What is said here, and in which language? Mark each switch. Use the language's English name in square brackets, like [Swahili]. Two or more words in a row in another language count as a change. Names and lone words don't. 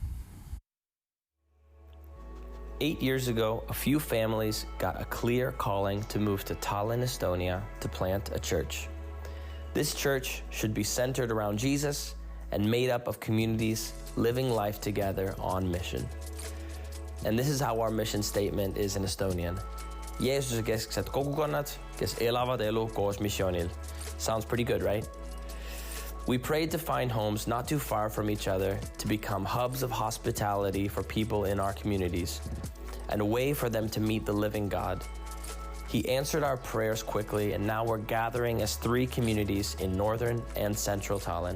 [English] 8 years ago, a few families got a clear calling to move to Tallinn, Estonia, to plant a church. This church should be centered around Jesus and made up of communities living life together on mission. And this is how our mission statement is in Estonian. [Estonian] Jeesuse kesksed kogukonnad, kes elavad elu koos missioonil. [English] Sounds pretty good, right? We prayed to find homes not too far from each other to become hubs of hospitality for people in our communities and a way for them to meet the living God. He answered our prayers quickly, and now we're gathering as 3 communities in northern and central Tallinn.